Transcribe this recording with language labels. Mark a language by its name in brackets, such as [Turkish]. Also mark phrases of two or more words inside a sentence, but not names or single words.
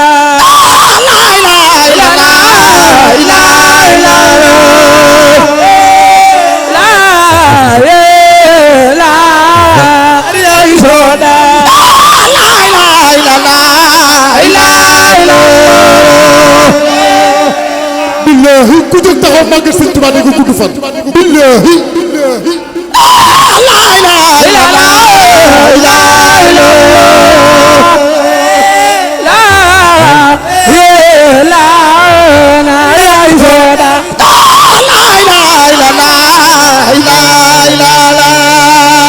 [Arabic] لا اله الا الله لا اله الا الله لا لا زاد لا اله الا الله لا اله الا الله [Wolof] billahi ku jóg taxaw màggal Sëñ Tuubaa ne ko gudd fan billahi [Arabic] لا اله الا الله لا اله لا لا يا زاد لا اله الا الله لا اله الا الله